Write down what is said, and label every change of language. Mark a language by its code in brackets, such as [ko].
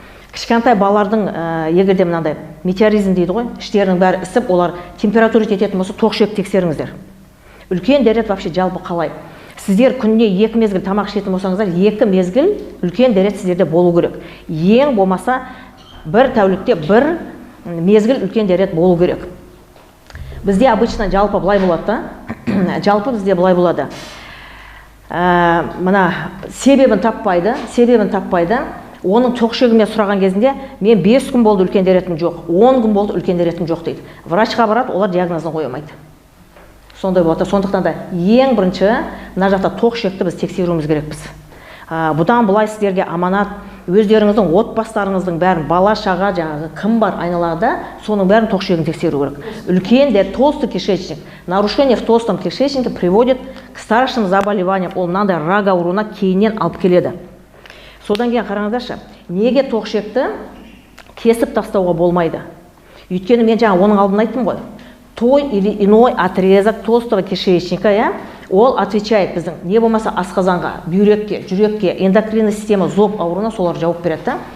[kk] Кішкентай балалардың егерде мынандай метеоризм дейді ғой, іштерінің бәрі ісіп, олар температура жететін болса, тоқ шек тексеріңіздер. Үлкен дәрет вообще жалпы қалай? Сіздер күніне 2 мезгіл тамақ ішетін болсаңыздар, 2 мезгіл үлкен дәрет сіздерде болу керек. Ең болмаса, бір тәулікте бір мезгіл үлкен дәрет болу керек. Бізде обычно жалпы былай болады да. Жалпы бізде былай болады. Мына себебін таппайды. Оның тоқ шегімен сұраған кезінде, мен 5 күн болды үлкен дәретім жоқ, 10 күн болды үлкен дәретім жоқ дейді. Врачқа барады, олар диагнозын қоймайды. Сондай болады. Сондықтан да ең бірінші мына жақта тоқ шекті біз тексеруіміз керекпіз. Бұдан былай сіздерге аманат, өздеріңіздің отбасыларыңыздың бәрін, бала шаға, жаңағы кім бар айналада, соның бәрін тоқ шегін тексеру керек. Үлкен де [ru] толстый кишечник, нарушение в толстом кишечнике приводит к страшным заболеваниям. [kk] Ол мынандай рак ауруына кейіннен алып келеді. Содан кейін қараңыздаршы, неге тоқ шекті кесіп тастауға болмайды? Өйткені мен жаңа оның алдын айттым ғой. [ru] Той или иной отрезок толстого кишечника, [kk] ол отвечает біздің, не болмаса асқазанға, бүйрекке, жүрекке, [ru] эндокринная система, [kk] зоб ауруына солар жауап береді.